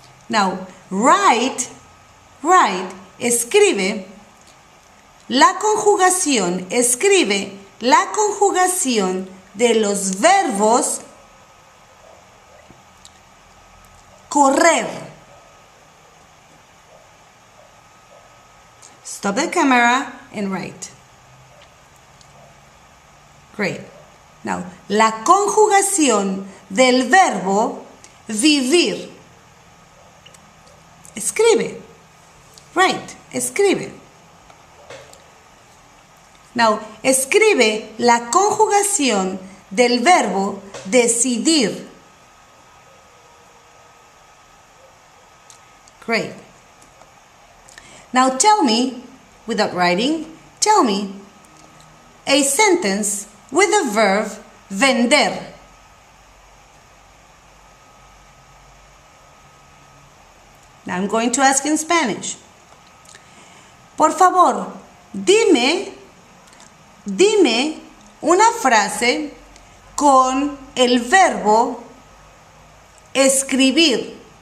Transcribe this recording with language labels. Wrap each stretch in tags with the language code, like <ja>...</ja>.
<en>Now, write,</en> <es>escribe la conjugación de los verbos correr.</es> <en>Stop the camera and write. Great. Now,</en> <es>la conjugación del verbo vivir. Escribe.</es> <en>Write.</en> <es>Escribe.</es> <en>Now,</en> <es>escribe la conjugación del verbo decidir.</es> <en>Great. Now tell me, without writing, tell me a sentence with the verb vender. Now I'm going to ask in Spanish.</en> <es>Por favor, dime una frase con el verbo escribir.</es>